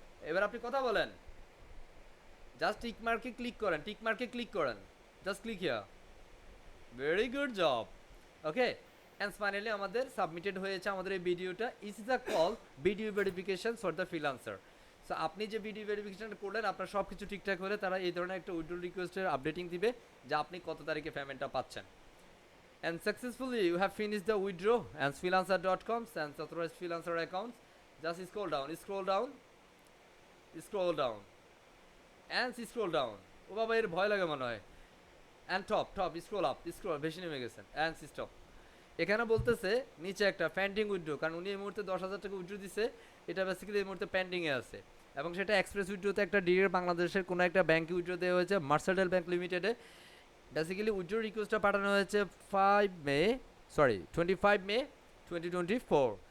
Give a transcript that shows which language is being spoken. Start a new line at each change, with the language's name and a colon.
Bangla: এবার আপনি কথা বলেন, জাস্ট টিক মার্কে ক্লিক করেন, টিক মার্কে ক্লিক করেন,
English: Just click here. Very good job.
Bangla: Okay, and finally আমাদের সাবমিটেড হয়েছে আমাদের এই ভিডিওটা।
English: Is the call video verification for the freelancer.
Bangla: So আপনি যে ভিডিও ভেরিফিকেশন করলেন, আপনার সব কিছু ঠিকঠাক হলে তারা এই ধরনের একটা উইথড্রল রিকোয়েস্টের আপডেটিং দিবে যে আপনি কত তারিখে পেমেন্টটা পাচ্ছেন।
English: And successfully you have finished the withdraw and freelancer.com and authorized freelancer accounts. Just scroll down, scroll down, scroll down, and scroll down.
Bangla: ও বাবা, এর ভয় লাগে মনে হয়।
English: And top, scroll up, scroll,
Bangla: বেশি নেমে গেছেন,
English: and stop।
Bangla: এখানে বলতেছে নিচে একটা পেন্ডিং উইথড্র, কারণ উনি এই মুহূর্তে 10,000 টাকা উইথড্র দিছে, এটা বেসিক্যালি এই মুহূর্তে পেন্ডিংয়ে আছে, এবং সেটা এক্সপ্রেস উইথড্রতে একটা ডিএর বাংলাদেশের কোনো একটা ব্যাংকে উইথড্র দেওয়া হয়েছে, মার্সাডেল ব্যাংক লিমিটেডে। বেসিক্যালি উইথড্র রিকোয়েস্টটা পাঠানো হয়েছে 25 মে 2024।